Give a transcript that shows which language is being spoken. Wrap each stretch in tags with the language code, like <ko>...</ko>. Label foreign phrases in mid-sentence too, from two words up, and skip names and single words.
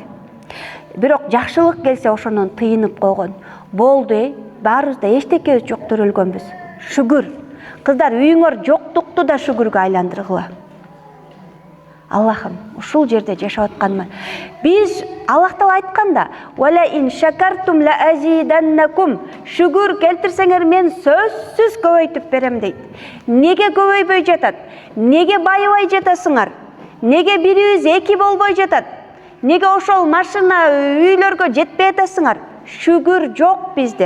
<ky>Бирок жакшылык келсе ошонун тыйынып койгон. Болду, баарыбыз да эчтекебиз жок төрөлгөнбүз. Шүгүр. Кыздар, үйүңөр жоктукту да шүгүргө айландыргыла. Аллахым, ушул жерде жашап атканыма. Биз Аллах Таала айтканда:</ky> <ar>"ولئن شكرتم لأزيدنكم."</ar> <ky>Шүгүр келтирсеңер мен сөзсүз көбөйтүп берем дейт. Неге көбөйбөй жатат? Неге байыбай жатасыңар? Неге бирибиз эки болбой жатат? Неге ошол машина, үйлөргө жетпей атасыңар? Шүгүр жок бизде.</ky>